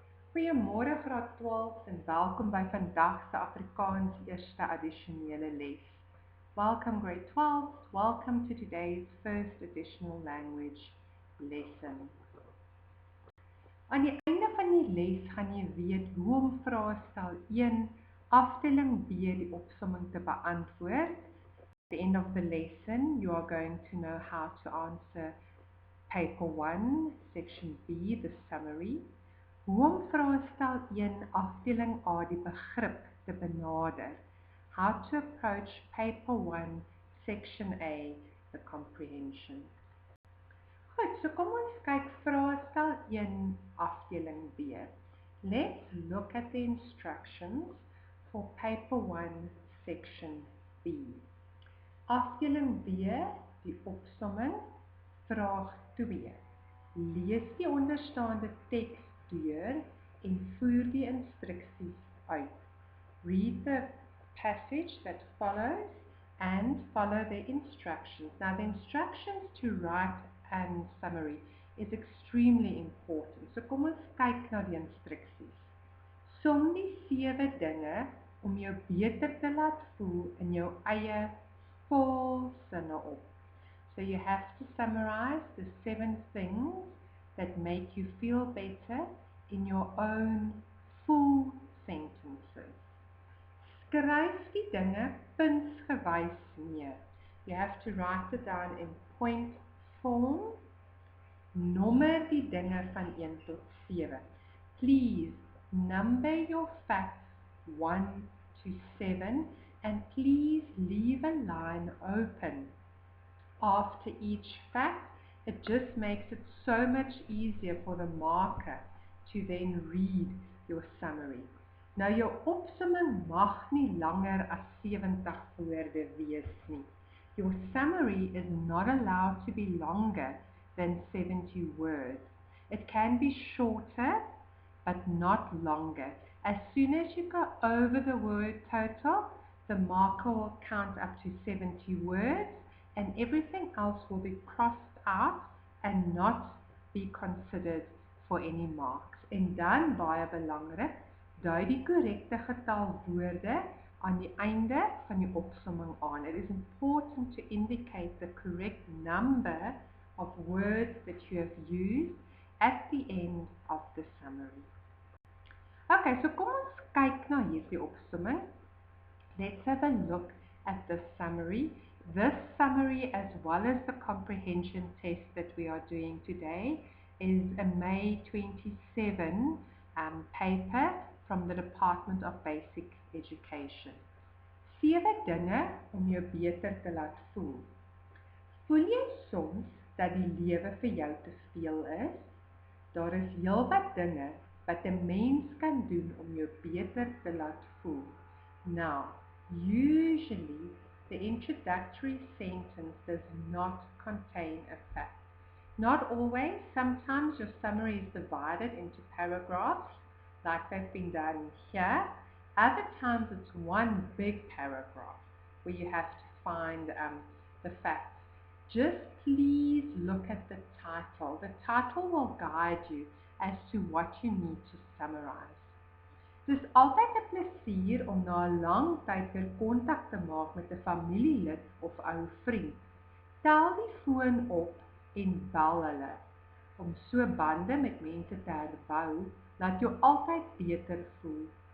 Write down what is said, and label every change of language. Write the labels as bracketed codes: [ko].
[af] Goeiemôre graad 12 en welkom by vandag se Afrikaans eerste addisionele les. [en] Welcome grade 12, welcome to today's first additional language lesson. [af] Aan die einde van die les gaan jy weet hoe om vraestel 1 afdeling B die opsomming te beantwoord. [en] At the end of the lesson, you are going to know how to answer paper 1, section B, the summary. [af] Hoe om vraestel 1 afdeling A die begrip te benader. [en] How to approach paper 1, section A, the comprehension. [af] Goed, so kom ons kyk vraestel 1 afdeling B. [en] Let's look at the instructions for paper 1, section B. [af] Afdeling B, die opsomming, vraag 2. Lees die onderstaande teks deur en voer die instruksies uit. [en] Read the passage that follows and follow the instructions. Now the instructions to write and summary is extremely important. [af] So kom ons kyk na die instruksies. Som die 7 dinge om jou beter te laat voel in jou eie volsinne op. [en] So you have to summarize the 7 things that make you feel better in your own full sentences. [af] Skryf die dinge puntsgewys neer. [en] You have to write it down in point form. [af] Nommer die dinge van 1 tot 7. [en] Please number your facts 1 to 7 and please leave a line open after each fact. It just makes it so much easier for the marker to then read your summary. [af] Nou jou opsomming mag nie langer as 70 woorde wees nie. [en] Your summary is not allowed to be longer than 70 words. It can be shorter but not longer. As soon as you go over the word total, the marker will count up to 70 words and everything else will be crossed out and not be considered for any marks. [af] En dan, baie belangrik, dui die korrekte getal woorde aan die einde van die opsomming aan. [en] It is important to indicate the correct number of words that you have used at the end of the summary. Okay, so [af] kom ons kyk na hierdie opsomming. [en] Let's have a look at the summary. This summary, as well as the comprehension test that we are doing today, is a May 27 paper from the Department of Basic Education. [af] 7 dinge om jou beter te laat voel. Voel jy soms dat die lewe vir jou te veel is? Daar is heelwat dinge wat 'n mens kan doen om jou beter te laat voel. [en] Now, usually the introductory sentence does not contain a fact. Not always. Sometimes your summary is divided into paragraphs, like they've been done here. Other times it's one big paragraph where you have to find the facts. Just please look at the title. The title will guide you as to what you need to summarize. [af] Dis altyd 'n plesier om na 'n lang tyd weer kontak te maak met 'n familielid of ou vriend. Tel die foon op en bel hulle. Om so bande met mense te herbou, laat jou altyd beter voel.